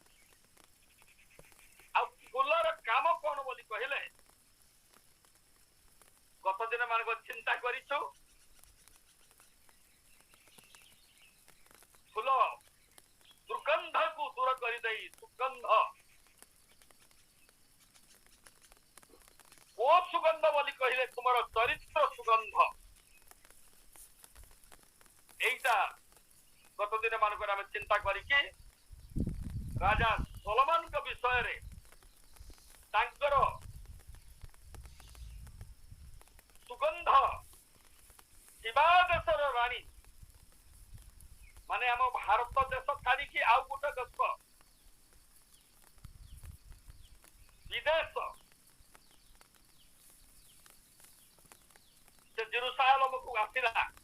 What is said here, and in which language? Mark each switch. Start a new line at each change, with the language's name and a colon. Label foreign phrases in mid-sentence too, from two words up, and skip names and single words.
Odia: ଆଉ ଫୁଲର କାମ କଣ ବୋଲି କହିଲେ ଗତ ଦିନ ମାନଙ୍କ ଚିନ୍ତା କରିଛୁ। ଫୁଲ ଦୁର୍ଗନ୍ଧକୁ ଦୂର କରିଦେଇ ସୁଗନ୍ଧ, ଓ ସୁଗନ୍ଧ ବୋଲି କହିଲେ ତୁମର ଚରିତ୍ର ସୁଗନ୍ଧ। ଏଇଟା ଗତ ଦିନ ମାନଙ୍କର ଆମେ ଚିନ୍ତା କରିକି ରାଜା ସୋଲୋମନଙ୍କ ବିଷୟରେ ତାଙ୍କର ସୁଗନ୍ଧ ଶିବା ଦେଶର ରାଣୀ, ମାନେ ଆମ ଭାରତ ଦେଶ ଛାଡିକି ଆଉ ଗୋଟେ ଦେଶ ବିଦେଶ, ସେ ଜେରୁସାଲେମକୁ ଆସିଲା।